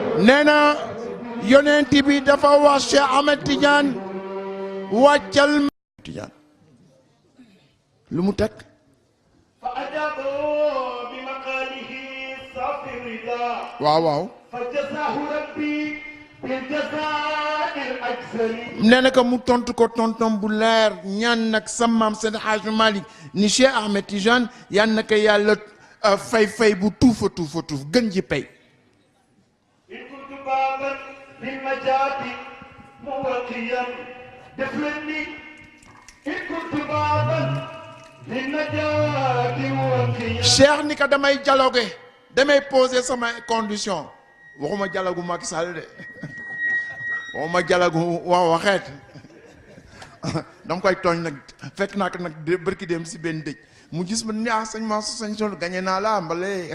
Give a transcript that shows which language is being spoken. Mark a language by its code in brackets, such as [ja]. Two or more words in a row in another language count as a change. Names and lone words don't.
[wo] nee na yonent bi dafa wax Cheikh Ahmed Tidiane wàccal Tidiane lu mu teg [ar] فأجابه بمقاله صافي الرضا [wo] waaw waaw [ar] فجزاه ربي بالجزاء الأكثر. [wo] nee na ko mu tontu ko tontom bu leer ñaan nag sa maam Seydi Hadji Malick ni Cheikh Ahmed Tidiane yal na ko yàlla fay bu tuufa tuuf gën ji pay. [ar] إن كنت بابا للنجاة موقيا دفلني إن كنت بابا للنجاة موقيا. [wo] Cheikh ni ko damay dialoguer damay poser sama condition waxuma dialogue Macky Sall de waxuma dialogue waxeet dama koy tooñ nag fekk naa ko nag bërki dem si benn dëj mu gis ma ni sëñ Mansour sëñ Sol gagné naa la mbale